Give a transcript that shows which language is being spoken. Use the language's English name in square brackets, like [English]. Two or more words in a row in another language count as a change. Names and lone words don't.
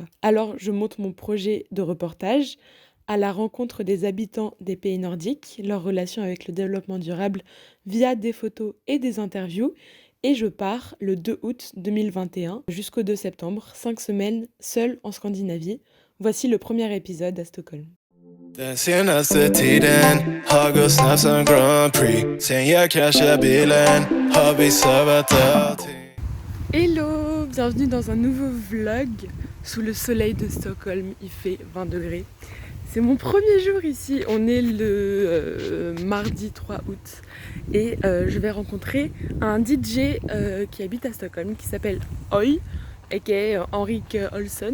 [French] Alors, je monte mon projet de reportage à la rencontre des habitants des pays nordiques, leur relation avec le développement durable via des photos et des interviews. Et je pars le 2 août 2021 jusqu'au 2 septembre, 5 semaines seule en Scandinavie. Voici le premier épisode à Stockholm. [Swedish] Den senaste tiden har gått snabbt som Grand Prix. Sen jag kraschade bilen har vi servat allting. [French] Hello, bienvenue dans un nouveau vlog sous le soleil de Stockholm. Il fait 20 degrés. C'est mon premier jour ici. On est le mardi 3 août. Et je vais rencontrer un DJ qui habite à Stockholm qui s'appelle Oi, aka Henrik Olsson.